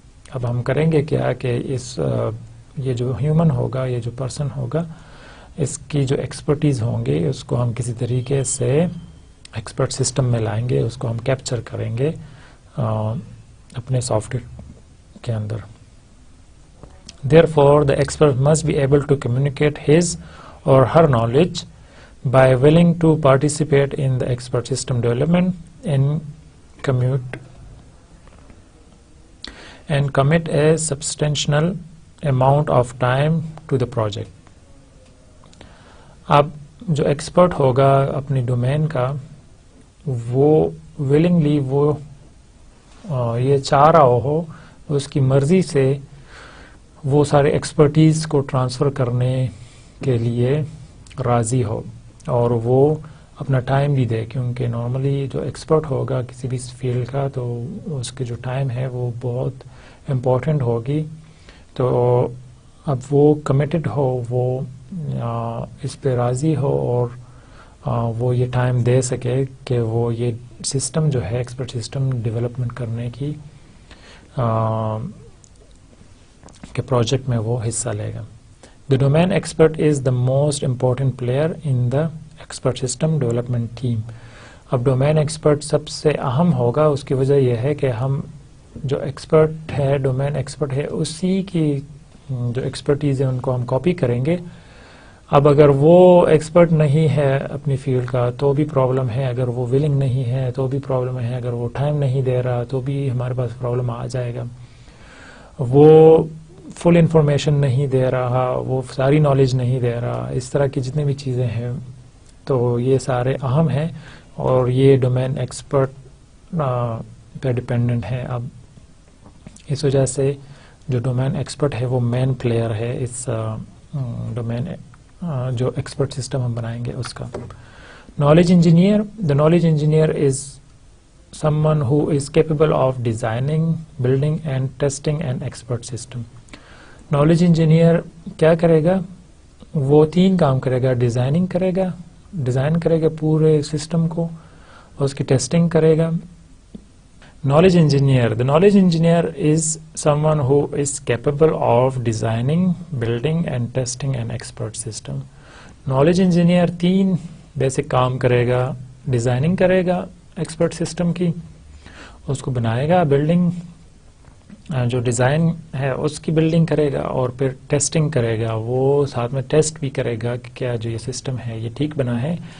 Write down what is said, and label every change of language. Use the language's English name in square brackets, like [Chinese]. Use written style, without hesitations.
[Urdu] اب ہم کریں گے کیا کہ یہ جو ہیومن ہوگا، یہ جو پرسن ہوگا، اس کی جو ایکسپرٹیز ہوں گے اس کو ہم کسی طریقے سے ایکسپرٹ سسٹم میں لائیں گے، اس کو ہم کیپچر کریں گے اپنے سافٹ ویئر کے اندر. [English] Therefore, the expert must be able to communicate his or her knowledge by willing to participate in the expert system development and commit a substantial amount of time to the project. [Urdu] اب جو expert ہوگا اپنی domain کا، وہ willingly وہ یہ چاہ رہا ہو، اس کی مرضی سے وہ سارے ایکسپرٹیز کو ٹرانسفر کرنے کے لیے راضی ہو، اور وہ اپنا ٹائم بھی دے. کیونکہ نارملی جو ایکسپرٹ ہوگا کسی بھی فیلڈ کا، تو اس کے جو ٹائم ہے وہ بہت امپورٹنٹ ہوگی. تو اب وہ کمیٹڈ ہو، وہ اس پہ راضی ہو، اور وہ یہ ٹائم دے سکے کہ وہ یہ سسٹم جو ہے ایکسپرٹ سسٹم ڈیولپمنٹ کرنے کی کہ پروجیکٹ میں وہ حصہ لے گا. [English] The domain expert is the most important player in the expert system development team. [Urdu] اب ڈومین ایکسپرٹ سب سے اہم ہوگا. اس کی وجہ یہ ہے کہ ہم جو ایکسپرٹ ہے، ڈومین ایکسپرٹ ہے، اسی کی جو ایکسپرٹیز ہے ان کو ہم کاپی کریں گے. اب اگر وہ ایکسپرٹ نہیں ہے اپنی فیلڈ کا تو بھی پرابلم ہے، اگر وہ ولنگ نہیں ہے تو بھی پرابلم ہے، اگر وہ ٹائم نہیں دے رہا تو بھی ہمارے پاس پرابلم آ جائے گا. وہ فل انفارمیشن نہیں دے رہا، وہ ساری نالج نہیں دے رہا، اس طرح کی جتنی بھی چیزیں ہیں تو یہ سارے اہم ہیں، اور یہ ڈومین ایکسپرٹ پہ ڈپینڈنٹ ہے. اب اس وجہ سے جو ڈومین ایکسپرٹ ہے وہ مین پلیئر ہے اس ڈومین جو ایکسپرٹ سسٹم ہم بنائیں گے اس کا. Knowledge engineer. [English] The knowledge engineer is someone who is capable of designing, building and testing an expert system. [Urdu] Knowledge engineer کیا کرے گا؟ وہ 3 کام کرے گا. ڈیزائن کرے گا پورے سسٹم کو، اس کی ٹیسٹنگ کرے گا. Knowledge engineer. [English] The knowledge engineer is someone who is capable of designing, building and testing an expert system. [Urdu] Knowledge engineer 3 basic کام کرے گا. ڈیزائننگ کرے گا ایکسپرٹ سسٹم کی، اس کو بنائے گا. بلڈنگ جو ڈیزائن ہے اس کی بلڈنگ کرے گا، اور پھر ٹیسٹنگ کرے گا. وہ ساتھ میں ٹیسٹ بھی کرے گا کہ کیا جو یہ سسٹم ہے یہ ٹھیک بنا ہے.